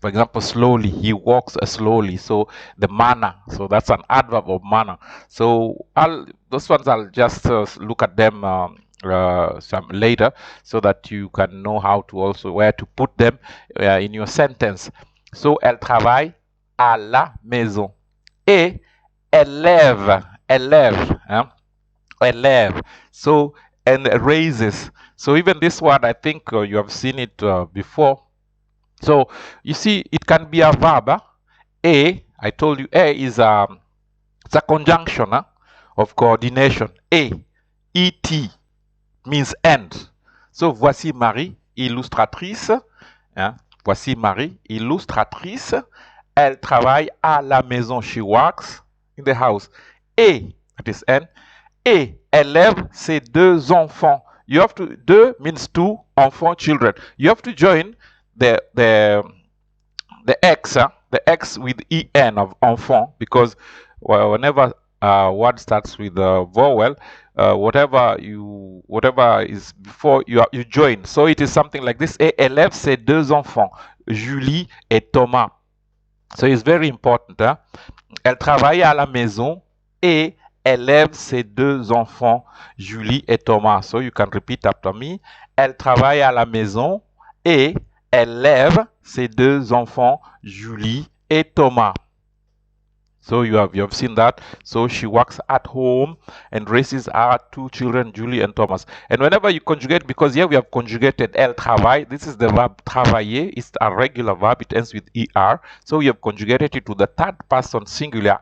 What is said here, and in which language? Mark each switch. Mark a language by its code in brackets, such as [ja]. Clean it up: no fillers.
[en] For example, slowly, he walks slowly. So the manner, so that's an adverb of manner. So those ones I'll just look at them some later, so that you can know how to also where to put them in your sentence. [fr] So elle travaille à la maison et élève, hein? [en] Élève. So and raises. So even this one, I think you have seen it before. So you see, it can be a verb. I told you A is it's a conjunction of coordination. Et means and. So voici Marie, illustratrice. [fr] Voici Marie, illustratrice. Elle travaille à la maison. She works in the house. That is N. Et élève ses deux enfants. [en] You have to, deux means two, enfants, children. You have to join the X, the X with EN of enfant, because whenever word starts with a vowel, whatever is before you join. So it is something like this. [fr] Et élève ses deux enfants, Julie et Thomas. So it's very important. Elle travaille à la maison et élève ses deux enfants, Julie et Thomas. [en] So you can repeat after me. [fr] Elle travaille à la maison et élève ses deux enfants, Julie et Thomas. [en] So you have seen that. So she works at home and raises her two children, Julie and Thomas. And whenever you conjugate, because here we have conjugated elle travaille, this is the verb travailler. It's a regular verb. It ends with er. So we have conjugated it to the third person singular.